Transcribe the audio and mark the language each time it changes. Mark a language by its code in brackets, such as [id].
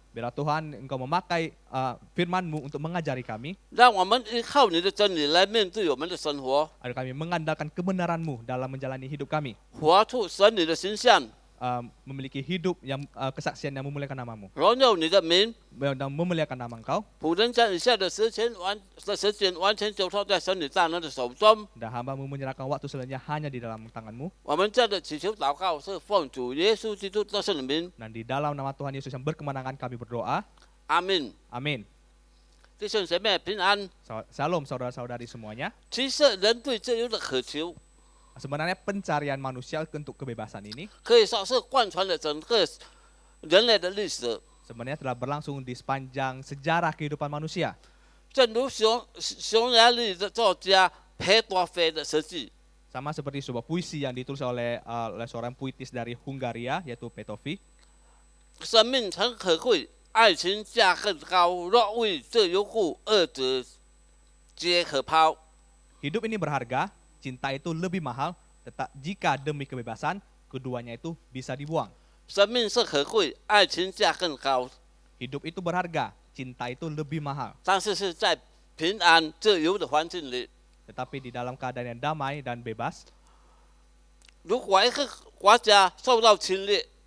[id] Biarlah Tuhan Engkau memakai firman-Mu untuk mengajari kami, [zh] 让我们依靠你的真理来面对我们的生活， [id] agar kami mengandalkan kebenaran-Mu dalam menjalani hidup kami, [zh] 活出神你的形象， [id] memiliki hidup yang kesaksian yang memuliakan nama-Mu, [zh] 荣耀你的名。 [id] dan memuliakan nama Engkau. [zh] 仆人将以下的时间完全交托在神你大能的手中。 [id] Dan hamba-Mu menyerahkan waktu selanjutnya hanya di dalam tangan-Mu. [zh] 我们这样的祈求祷告是奉主耶稣基督的圣名， [id] Dan di dalam nama Tuhan Yesus yang berkemenangan kami berdoa. [zh] 阿门。 [id] Amin. [zh] 弟兄姐妹平安。 [id] Shalom saudara-saudari semuanya. [zh] 其实人对自由的渴求， [id] Sebenarnya pencarian manusia untuk kebebasan ini [zh] 可以说是贯穿了整个人类的历史。 [id] sebenarnya telah berlangsung di sepanjang sejarah kehidupan manusia. [zh] 正如匈牙利的作家黑多菲的设计。 [id] Sama seperti sebuah puisi yang ditulis oleh seorang puitis dari Hungaria, yaitu Petofi. [zh] 生命诚可贵，爱情价更高。若为自由故，二者皆可抛。 [id] Hidup ini berharga, cinta itu lebih mahal, jika demi kebebasan, keduanya itu bisa dibuang. [zh] 生命是可贵，爱情价更高， [id] Hidup itu berharga, cinta itu lebih mahal. [zh] 但是是在平安自由的环境里。 [id] Tetapi di dalam keadaan yang damai dan bebas, [zh] 如果一个国家受到侵略，